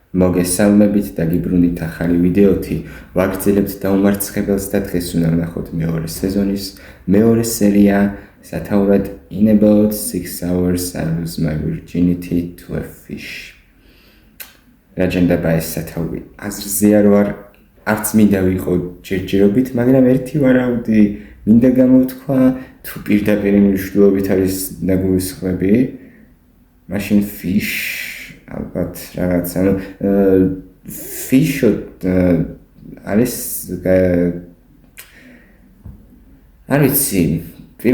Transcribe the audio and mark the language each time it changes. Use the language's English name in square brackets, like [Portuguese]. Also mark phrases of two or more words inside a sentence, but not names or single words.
[Georgian] მოგესალმებით და გიბრუნდით ახალი ვიდეოთი. ვაგრძელებთ დაუმარცხებელს და დღეს უნდა ვნახოთ მეორე სეზონის მეორე სერია, სათაურად In about 6 hours I lose my virginity to a fish. რაჯენდება ეს სათავი. აზრზე არ ვარ, არც მინდა ვიყო ჯერჯერობით, მაგრამ ერთი ვარაუდი მინდა გამოვთქვა, თუ პირდაპირ მნიშვნელობით არის ნაგულისხმები, მაშინ fish ალბათ რაღაც ანუ fish არის არ ვიცი პირველ